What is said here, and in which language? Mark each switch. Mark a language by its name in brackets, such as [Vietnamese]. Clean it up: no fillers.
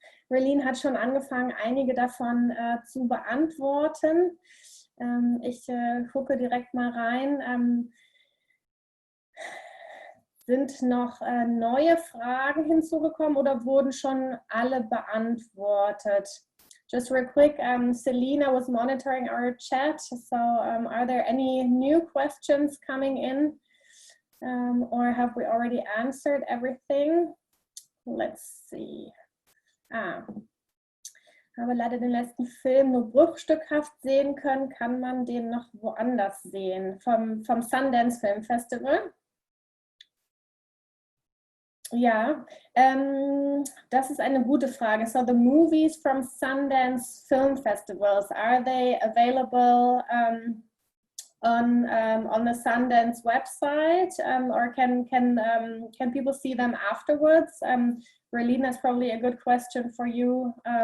[German] Raelene hat schon angefangen, einige davon zu beantworten. Ich gucke direkt mal rein. Sind noch neue Fragen hinzugekommen oder wurden schon alle beantwortet? [English] Just real quick, Selena was monitoring our chat, so are there any new questions coming in? Or have we already answered everything? Let's see. [German] Habe leider den letzten Film nur bruchstückhaft sehen können. Kann man den noch woanders sehen? Vom Sundance Film Festival? Ja, das ist eine gute Frage. [English] So the movies from Sundance Film Festivals, are they available on the Sundance website, or can people see them afterwards? Raelene, that's probably a good question for you.